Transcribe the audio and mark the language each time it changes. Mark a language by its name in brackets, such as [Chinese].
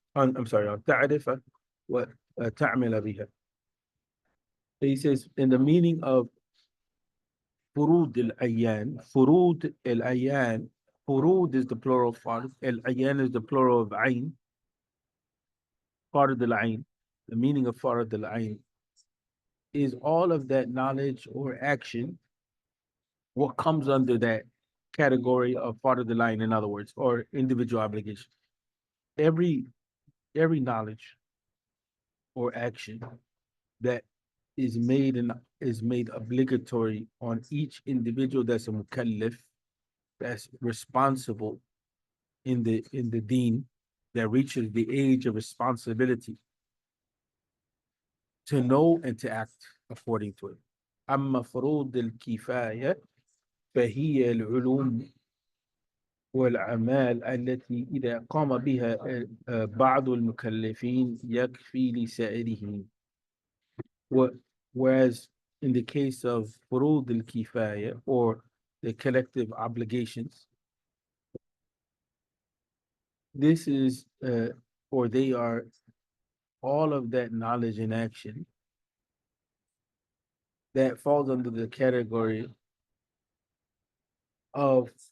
[English] I'm sorry, [Arabic] أن تعرف وتعمل بها. [English] He says, in the meaning of فروض الأيان, فروض الأيان, فروض is the plural of fard, الأيان is the plural of عين, fard al-ain. The meaning of fard al-ain is all of that knowledge or action, what comes under that category of fard al-ain, in other words, or individual obligation. Every knowledge or action that is made obligatory on each individual that's a mukallaf, that's responsible in the deen, that reaches the age of responsibility to know and to act according to it. [Arabic] أما فروض الكفاية فهي العلوم والأعمال التي إذا قام بها بعض المكلفين يكفي لسائرهم. [English] Whereas in the case of furud al-kifaya, or the collective obligations, this is or they are all of that knowledge and action that falls under the category of